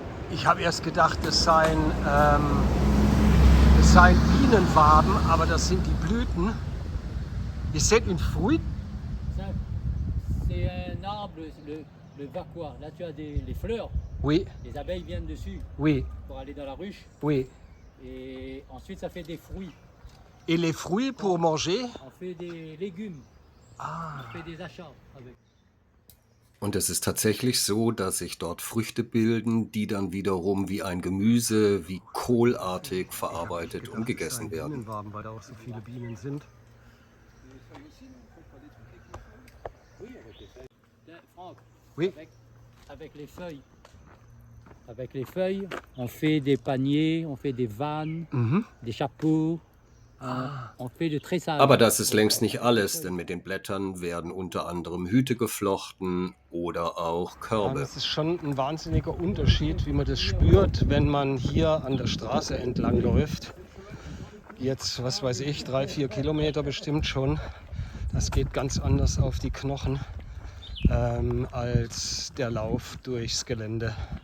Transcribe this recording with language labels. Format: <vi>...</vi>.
<de>Ich habe erst gedacht, das seien Bienenwaben, aber das sind die Blüten. Ist das ein Fruit?</de> <fr>Ça, c'est un arbre, le vacois. Là, tu as les fleurs. Oui, Les abeilles viennent dessus oui, pour aller dans la ruche. oui. Et ensuite, ça fait des fruits. Et les fruits pour manger? On fait des légumes. On fait des achats avec.</fr> <de>Und es ist tatsächlich so, dass sich dort Früchte bilden, die dann wiederum wie ein Gemüse, wie kohlartig verarbeitet und gegessen werden. Bienenwaben, weil da auch so viele Bienen sind.</de> <fr>Tiens, Franck, Oui. avec les feuilles. Avec les feuilles, on fait des paniers, on fait des vannes, des chapeaux. On fait de tressage.</fr> <de>Aber das ist längst nicht alles, denn mit den Blättern werden unter anderem Hüte geflochten oder auch Ja, Körbe. das ist schon ein wahnsinniger Unterschied, wie man das spürt, wenn man hier an der Straße entlang läuft. Jetzt, was weiß ich, 3-4 Kilometer bestimmt schon. Das geht ganz anders auf die Knochen als der Lauf durchs Gelände.</de>